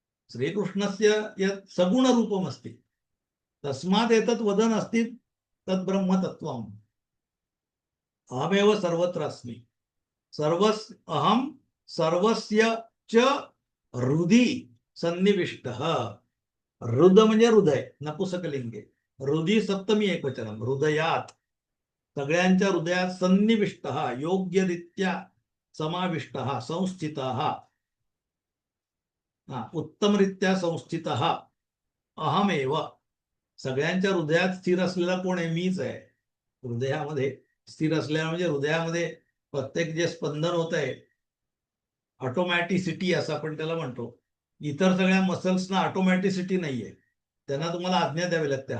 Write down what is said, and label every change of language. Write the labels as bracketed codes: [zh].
[sa] श्रीकृष्णस्य यत् सगुणरूपम् अस्ति तस्मात् एतत् वदन् अस्ति तद् ब्रह्मतत्त्वम्. अहमेव सर्वत्र अस्मि. अहं सर्वस्य च हृदि सन्निविष्टः. [mr] हृद म्हणजे हृदय, नपुसकलिंगे. हृदि सप्तमी एकवचनम, हृदयात, सगळ्यांच्या हृदयात. [sa] सन्निविष्टः योग्यरीत्या समाविष्टः, संस्थितः, उत्तमरीत्या संस्थितः. [mr] अहमेव, सगळ्यांच्या हृदयात स्थिर असलेला कोण आहे? मीच आहे. हृदयामध्ये स्थिर असलेला म्हणजे हृदयामध्ये प्रत्येक जे स्पंदन होत आहे, ऑटोमॅटिसिटी असं आपण त्याला म्हणतो. इतर सगळ्या मसल्सना ऑटोमॅटिसिटी नाहीये, त्यांना तुम्हाला आज्ञा द्यावी लागते.